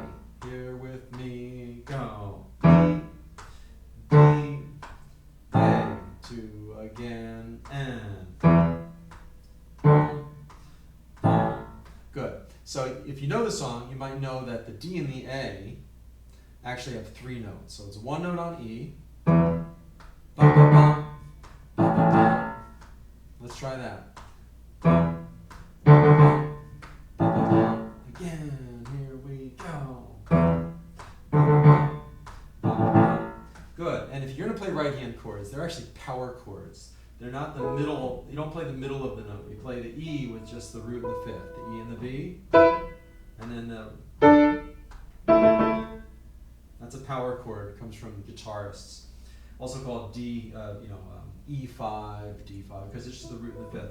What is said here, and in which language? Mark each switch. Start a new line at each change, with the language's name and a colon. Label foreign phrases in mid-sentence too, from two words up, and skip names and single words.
English: Here with me, go. E, D, A. 2 again, and. Good. So if you know the song, you might know that the D and the A actually have 3 notes. So it's 1 note on E. Ba, ba, ba, ba, ba, ba. Let's try that. Ba, ba, ba, ba, ba, ba. Again, here we go. Ba, ba, ba, ba, ba. Good. And if you're going to play right hand chords, they're actually power chords. They're not the middle. You don't play the middle of the note. You play the E with just the root and the fifth. The E and the B. And then that's a power chord. It comes from guitarists. Also called D, E5, D5, because it's just the root and the fifth.